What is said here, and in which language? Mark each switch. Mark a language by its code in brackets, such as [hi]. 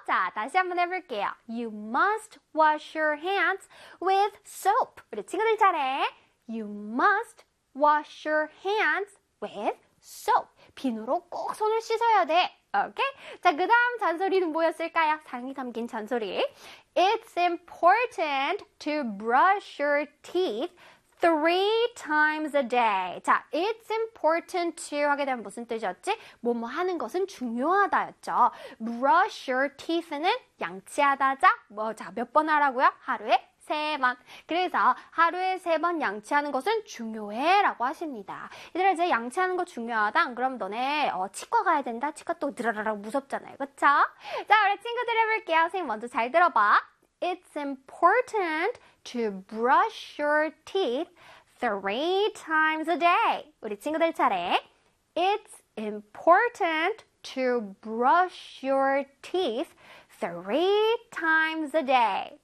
[ko] 자, 다시 한번 해볼게요. [en] You must wash your hands with soap. [ko] 우리 친구들 잘해. [en] You must wash your hands with soap. [ko] 비누로 꼭 손을 씻어야 돼. 오케이? 자, 그 다음 잔소리는 뭐였을까요? 사랑이 담긴 잔소리. [en] It's important to brush your teeth 3 times a day. [ko] 자, [en] it's important to [ko] 하게 되면 무슨 뜻이었지? 뭐뭐 하는 것은 중요하다였죠. [en] Brush your teeth [ko] 는 양치하다자. 뭐, 자, 몇 번 하라고요? 하루에 3번. 그래서 하루에 3번 양치하는 것은 중요해라고 하십니다. 얘들아, 이제 양치하는 거 중요하다? 그럼 너네 치과 가야 된다? 치과 또 드라라라 무섭잖아요. 그쵸? 자, 우리 친구들 해볼게요. 선생님 먼저 잘 들어봐. [en] It's important to brush your teeth 3 times a day. [ko] 우리 친구들 차례. [en] It's important to brush your teeth 3 times a day.